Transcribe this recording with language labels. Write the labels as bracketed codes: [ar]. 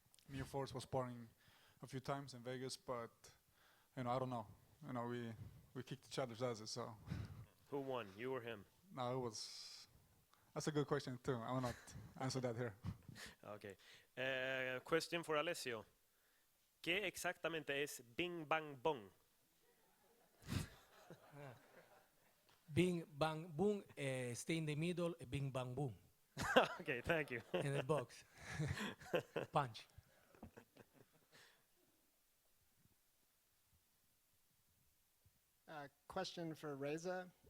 [en] Me and Forrest was sparring a few times in Vegas, but I don't know. We kicked each other's asses, so. Who won, you or him? No, that's a good question too. I will not answer that here. Okay. Question for Alessio. [es] ¿Qué exactamente es Bing Bang Bong? [en] Bing, bang, boom, stay in the middle, bing, bang, boom. Okay, thank you. In the box. Punch. Question for Reza.